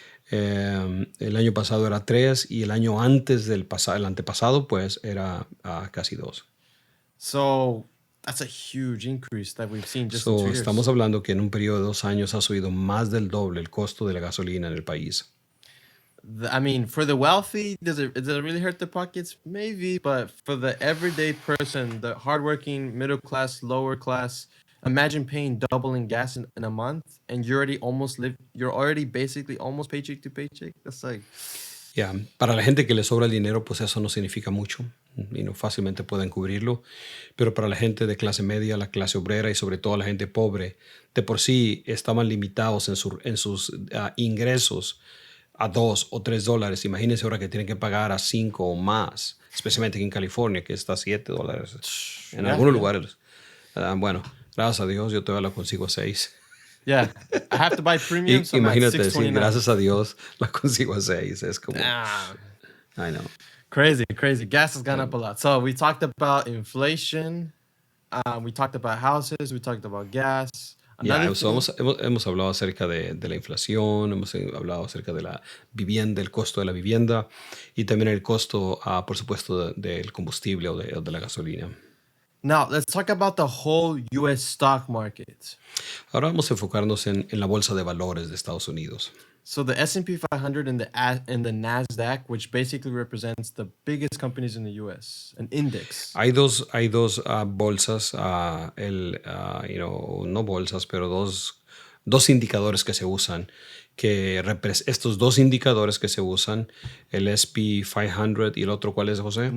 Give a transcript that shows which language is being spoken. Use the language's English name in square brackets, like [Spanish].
[Spanish] El año pasado era 3 y el año antes el antepasado, pues era casi 2. [English] So that's a huge increase that we've seen just in 2 years. [Spanish] Estamos hablando que en un periodo de 2 años ha subido más del doble el costo de la gasolina en el país. [English] I mean, for the wealthy, does it really hurt their pockets? Maybe, but for the everyday person, the hardworking, middle class, lower class, imagine paying double in gas in a month, and you're already basically almost paycheck to paycheck. That's like, [Spanish] Ya, para la gente que le sobra el dinero, pues eso no significa mucho y no fácilmente pueden cubrirlo. Pero para la gente de clase media, la clase obrera y sobre todo la gente pobre, de por sí estaban limitados en sus ingresos a $2 o $3. Imagínense ahora que tienen que pagar a 5 o más, especialmente aquí en California, que está a $7. En [English] Yeah, [Spanish] algunos [English] yeah. [Spanish] lugares. Bueno, gracias a Dios, yo todavía la consigo a 6. [English] yeah, I have to buy premium, so I'm at [Spanish] Imagínate, sí, [English] 629. [Spanish] gracias a Dios la consigo a 6. Es como, Ah, [English] I know. crazy, crazy. Gas has gone up a lot. So we talked about inflation. We talked about houses. We talked about gas. [Spanish] Ya, [English] Another thing- [Spanish] hemos hablado acerca de la inflación, hemos hablado acerca de la vivienda, el costo de la vivienda y también el costo, por supuesto, del combustible o de la gasolina. [English] Now let's talk about the whole U.S. stock market. [Spanish] Ahora vamos a enfocarnos en la bolsa de valores de Estados Unidos. [English] So the S&P 500 and the Nasdaq, which basically represents the biggest companies in the U.S., an index. [Spanish] Hay dos bolsas, no bolsas, pero dos indicadores que se usan, estos dos indicadores que se usan, el S&P 500 y el otro, ¿cuál es, José?